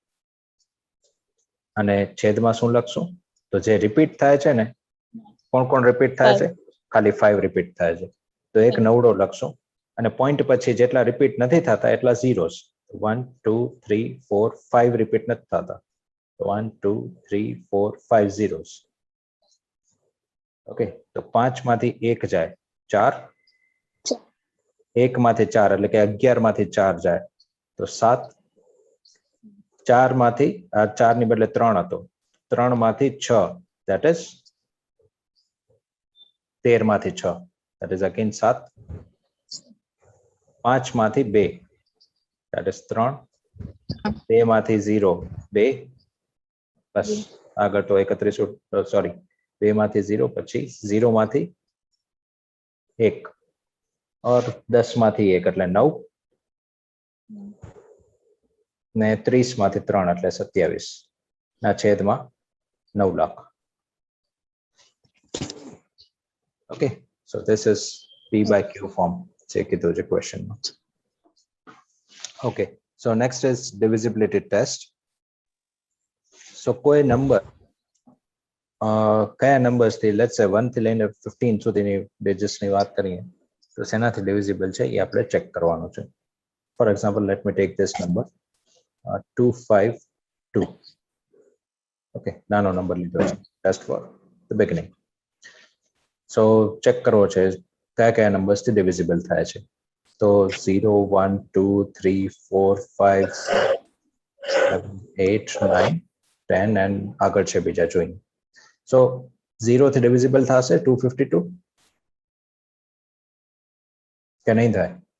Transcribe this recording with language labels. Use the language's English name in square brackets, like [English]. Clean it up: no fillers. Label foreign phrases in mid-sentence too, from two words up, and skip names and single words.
[Gujarati] અને છેદમાં શું લખશું તો જે રિપીટ થાય છે ને કોણ કોણ રિપીટ થાય છે ખાલી 5 રિપીટ થાય છે તો એક નવડો લખશું અને પોઈન્ટ પછી જેટલા રિપીટ નથી થતા એટલા ઝીરોસ 1 2 3 4 5 રિપીટ નથી થતા તો 1 2 3 4 5 ઝીરોસ. ઓકે તો 5 માંથી 1 જાય 4, 1 માંથી 4 એટલે કે 11 માંથી 4 જાય તો 7, 4 માંથી 4 ની બદલે 3 હતો 3 માંથી 6 [English] that is [Gujarati] 13 માંથી 6 [English] that is again [Gujarati] 7, 5 માંથી 2 [English] that is [Gujarati] 3, 2 માંથી 0 2 બસ આગળ તો 31 સોરી 2 માંથી 0 પછી 0 માંથી 1 और 10 માંથી 1 એટલે 9 ને 30 માંથી 3 એટલે 27 ના છેદમાં 9 લાખ. [English] Okay, so this is P by Q form. Check it out the question. Okay, so next is divisibility test. [Gujarati] So કોઈ number કયા numbers થી [English] let's say [Gujarati] 1 થી લઈને 15 સુધીની digits ની વાત કરીએ તો શેનાથી divisible છે એ આપણે ચેક કરવાનું છે. [English] For example, let me take this number 252. [Gujarati] Okay, નાનો નંબર લીધો છે [English] just for the beginning. [Gujarati] So ચેક કરવો છે કયા કયા નંબર્સ થી divisible થાય છે. તો 0 1 2 3 4 5 7 8 9 10 and આગળ છે બીજા જોઈને. So 0 થી divisible થશે 252 કે નહીં થાય?